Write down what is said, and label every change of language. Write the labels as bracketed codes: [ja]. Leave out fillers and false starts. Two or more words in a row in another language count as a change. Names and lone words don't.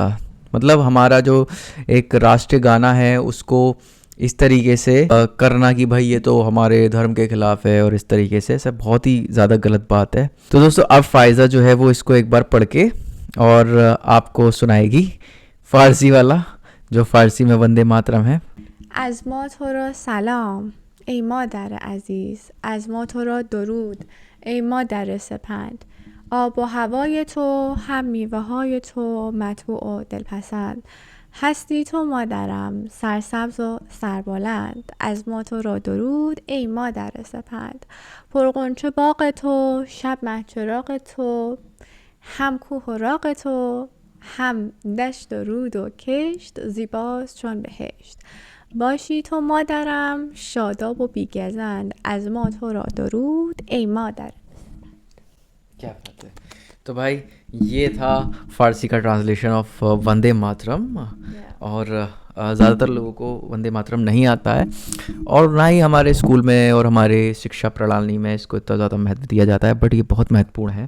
[hi] मतलब हमारा जो एक राष्ट्रीय गाना है उसको इस तरीके से करना कि भाई ये तो हमारे धर्म के खिलाफ है और इस तरीके से, सब बहुत ही ज़्यादा गलत बात है। तो दोस्तों, अब फ़ायज़ा जो है वो इसको एक बार पढ़ के और आपको सुनाएगी फ़ारसी वाला, जो फ़ारसी में वंदे मातरम है। [fa] از ما تو را سلام ای مادر عزیز، از ما تو را درود ای مادر سپند. آب و هوای تو، هم میوه های تو مطبوع و دلپسند. هستی تو مادرم سرسبز و سربلند، از ما تو را درود ای مادر سپند. پرغنچه باغ تو، شب مهچراغ تو، هم کوه و راغ تو، هم دشت و رود و کشت، زیباست چون بهشت. باشی تو مادرم شاداب و بیگزند، از ما تو را درود ای مادر. [hi] क्या बात है। तो भाई ये था फ़ारसी का [en] translation of [hi] वंदे मातरम। और ज़्यादातर लोगों को वंदे मातरम नहीं आता है और ना ही हमारे स्कूल में और हमारे शिक्षा प्रणाली में इसको इतना ज़्यादा महत्व दिया जाता है, बट ये बहुत महत्वपूर्ण है।